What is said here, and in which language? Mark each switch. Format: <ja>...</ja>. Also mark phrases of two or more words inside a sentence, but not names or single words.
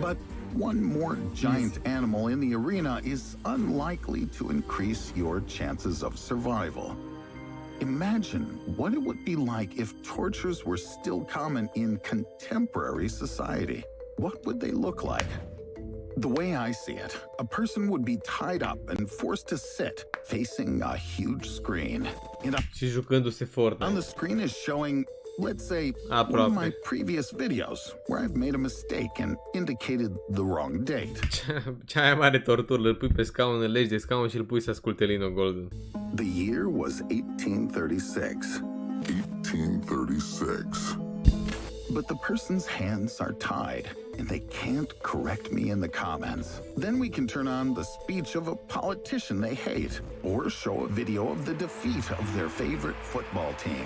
<en>But one more giant animal in the arena is unlikely to increase your chances of survival. Imagine what it would be like if tortures were still common in contemporary society. What would they look like? The way I see it, a person would be tied up and forced to sit facing a huge screen.</en> <ro>Și jucându-se</ro> <en>On</en> <ro>Fortnite.</ro> <en>the screen is showing, let's say, one of my</en> <ro>Aproape.</ro> <en>previous videos where I've made a mistake and indicated the wrong date.</en> <ro>Cea mai mare tortură, îl pui pe scaun, îl legi de scaun și îl pui să asculte Lino Golden.</ro> <en>The year was 1836. 1836. But the person's hands are tied, and they can't correct me in the comments. Then we can turn on the speech of a politician they hate, or show a video of the defeat of their favorite football team.</en>